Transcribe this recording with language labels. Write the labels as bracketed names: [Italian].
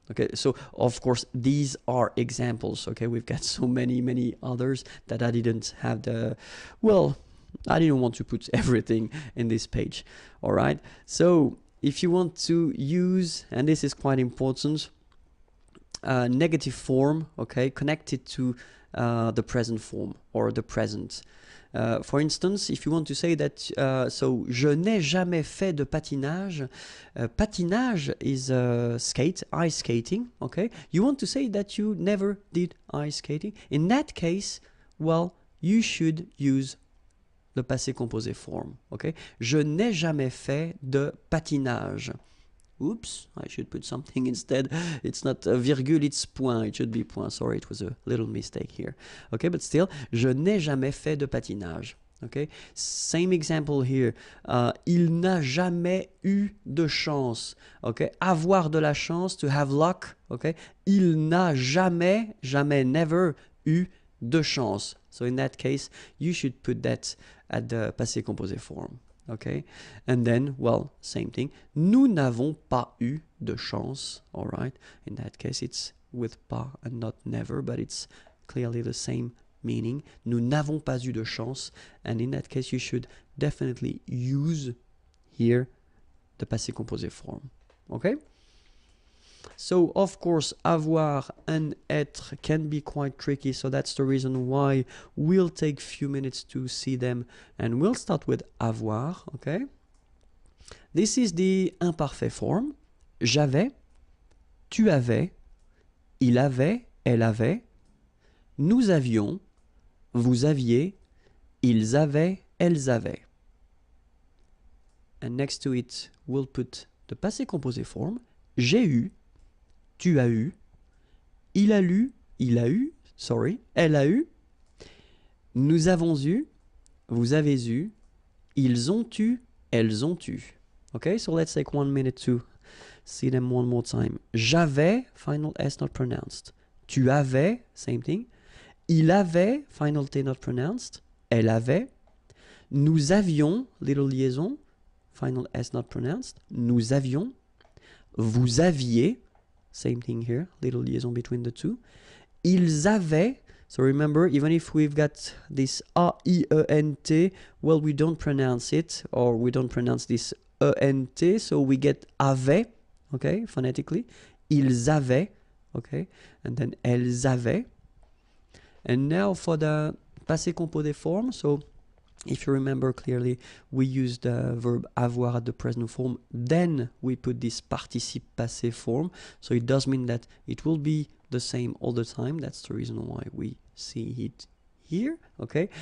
[English] Okay, so of course these are examples. Okay, we've got so many others that I didn't have the, well, I didn't want to put everything in this page. All right, so if you want to use, and this is quite important, negative form, okay, connected to the present form or the present. For instance, if you want to say that, so [French] je n'ai jamais fait de patinage. [English] Patinage is skate, ice skating. Okay, you want to say that you never did ice skating. In that case, well, you should use le passé composé form. Okay, [French] je n'ai jamais fait de patinage. [English] Oops, I should put something instead. It's not a virgule, it's point. It should be point. Sorry, it was a little mistake here. Okay, but still, [French] je n'ai jamais fait de patinage. [English] Okay, same example here. [French] Il n'a jamais eu de chance. Okay, avoir de la chance, [English] to have luck. [French] Okay, il n'a jamais, never eu de chance. [English] So in that case, you should put that at the passé composé form. Okay, and then, well, same thing. [French] Nous n'avons pas eu de chance. [English] All right, in that case, it's with pas and not never, but it's clearly the same meaning. [French] Nous n'avons pas eu de chance, [English] and in that case, you should definitely use here the passé composé form. Okay. So, of course, avoir and être can be quite tricky, so that's the reason why we'll take a few minutes to see them, and we'll start with avoir, okay? This is the imparfait form. [French] J'avais, tu avais, il avait, elle avait, nous avions, vous aviez, ils avaient, elles avaient. [English] And next to it, we'll put the passé composé form. [French] J'ai eu, tu as eu, il a lu, il a eu, sorry, elle a eu, nous avons eu, vous avez eu, ils ont eu, elles ont eu. [English] Okay, so let's take 1 minute to see them one more time. [French] J'avais, [English] final S not pronounced. [French] Tu avais, [English] same thing. [French] Il avait, [English] final T not pronounced. [French] Elle avait. Nous avions, [English] little liaison, final S not pronounced. Nous avions. [French] Vous aviez, [English] same thing here, little liaison between the two. [French] Ils avaient, [English] so remember, even if we've got this A-I-E-N-T, well, we don't pronounce it, or we don't pronounce this E-N-T, so we get avait, okay, phonetically. [French] Ils avaient, [English] okay, and then [French] elles avaient. [English] And now for the passé composé form, so if you remember clearly, we use the verb avoir at the present form, then we put this participe passé form, so it does mean that it will be the same all the time. That's the reason why we see it here, okay?